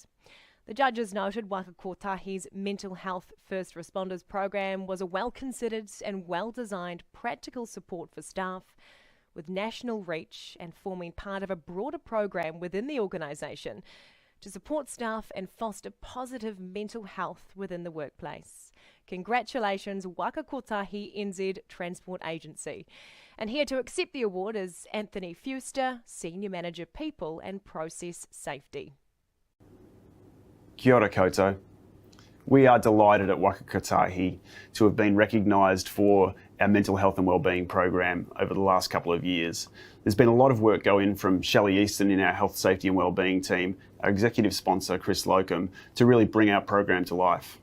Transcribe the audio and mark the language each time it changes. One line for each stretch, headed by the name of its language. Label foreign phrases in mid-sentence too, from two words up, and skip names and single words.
English: The judges noted Wakakotahi's Mental Health First Responders program was a well-considered and well-designed practical support for staff with national reach and forming part of a broader program within the organisation to support staff and foster positive mental health within the workplace. Congratulations, Wakakotahi NZ Transport Agency. And here to accept the award is Anthony Fuster, Senior Manager People and Process Safety.
Māori: Kia ora koutou.
English: We are delighted at Wakakotahi to have been recognised for our mental health and wellbeing program over the last couple of years. There's been a lot of work going from Shelley Easton in our health, safety and wellbeing team, our executive sponsor Chris Locum, to really bring our program to life.